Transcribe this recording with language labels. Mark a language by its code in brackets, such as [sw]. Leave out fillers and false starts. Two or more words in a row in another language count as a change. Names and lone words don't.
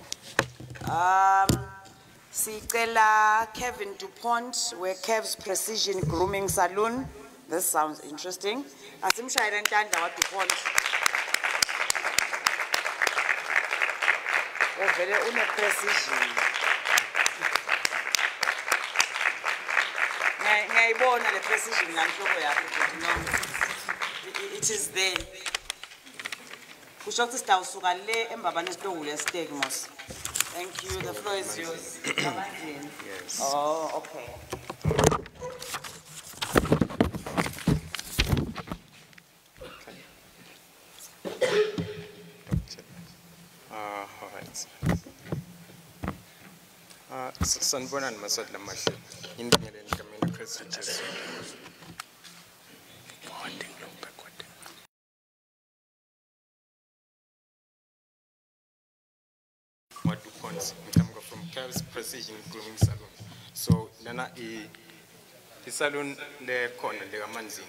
[en] Sicela Kevin DuPont, we're Kev's Precision Grooming Salon. This sounds interesting. [ss] Asimshayele ntandla wa DuPont. Uvele une precision. Ngayibona le precision nganhloko yakho [en] but no. It is there. [ss] Kusho ukuthi sitawusuka le embabane isitohu le-steak mos. [en] Thank you. The floor is yours. Yes. Oh, okay. All right. [ss] Sanibonani maswati lamahle. Indingeleni kamina Chris Richards. [en] I'm from Kev's Precision Grooming Salon. [ss] So, lana the salon le corner le Manzing.